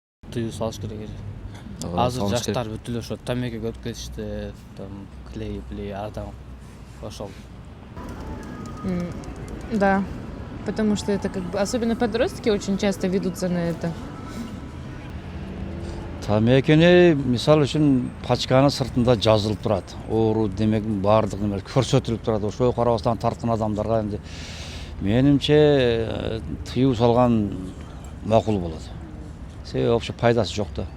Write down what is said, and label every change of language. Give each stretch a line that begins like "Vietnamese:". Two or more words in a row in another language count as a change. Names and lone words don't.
Kyrgyz: тыюу салыш керек эле. Азыр жаштар бүт эле ошо тамеки өтүп кетишти,
Russian: там клей,
Kyrgyz: адам ошол.
Russian: Да, потому что это как бы, особенно подростки очень часто ведутся на это.
Kyrgyz: Тамекини мисал үчүн пачканын сыртында жазылып турат. Оору демегин баардык неме көрсөтүлүп турат. Ошого карабастан тарткан адамдарга энди менимче тыюу салган макул болот. Себеби вообще пайдасы жок да.